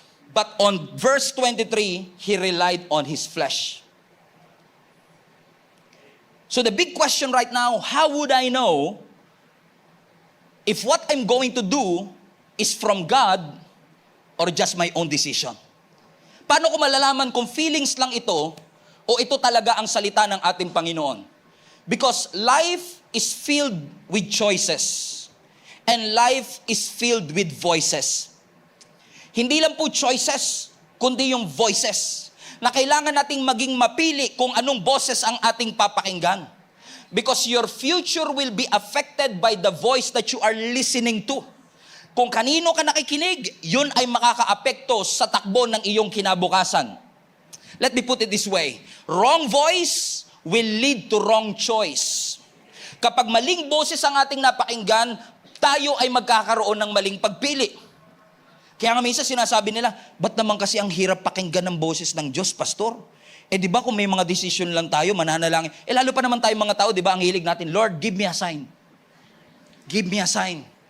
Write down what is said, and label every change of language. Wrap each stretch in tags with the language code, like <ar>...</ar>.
<en>But on verse 23, he relied on his flesh. So the big question right now, how would I know if what I'm going to do is from God or just my own decision?</en> <tl>Paano ko malalaman kung feelings lang ito o ito talaga ang salita ng ating Panginoon?</tl> <en>Because life is filled with choices and life is filled with voices.</en> <tl>Hindi lang po choices, kundi yung voices na kailangan nating maging mapili kung anong boses ang ating papakinggan.</tl> <en>Because your future will be affected by the voice that you are listening to.</en> <tl>Kung kanino ka nakikinig, yun ay makakaapekto sa takbo ng iyong kinabukasan.</tl> <en>Let me put it this way. Wrong voice will lead to wrong choice.</en> <tl>Kapag maling boses ang ating napakinggan, tayo ay magkakaroon ng maling pagpili. Kaya nga minsan sinasabi nila, ba't naman kasi ang hirap pakinggan ng boses ng Diyos, Pastor? Di ba kung may mga decision lang tayo, mananalangin. Lalo pa naman tayo mga tao, di ba, ang hilig natin, Lord,</tl> <en>give me a sign.</en> <tl>Give me a sign.</tl>